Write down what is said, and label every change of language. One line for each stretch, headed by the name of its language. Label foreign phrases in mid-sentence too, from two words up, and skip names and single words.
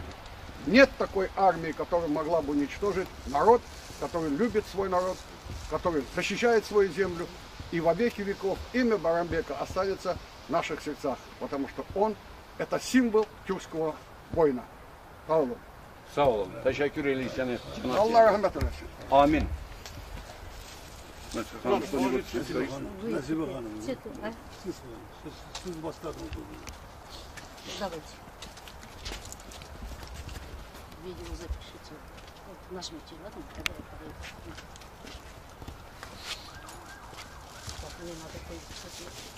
Russian: Нет такой армии, которая могла бы уничтожить народ, который любит свой народ, который защищает свою землю. И во веки веков имя Барамбека останется в наших сердцах, потому что он – это символ тюркского воина. Павлов.
Turkish: Sağ olun. Teşekkür ederiz seni. Allah rahmet eylesin. Amin. Nasibe Hanım. Siz başladınız.
Russian: Давайте. Видео запишите. Вот, нажмите, ладно? Когда я подойду. Так, мне надо пойти.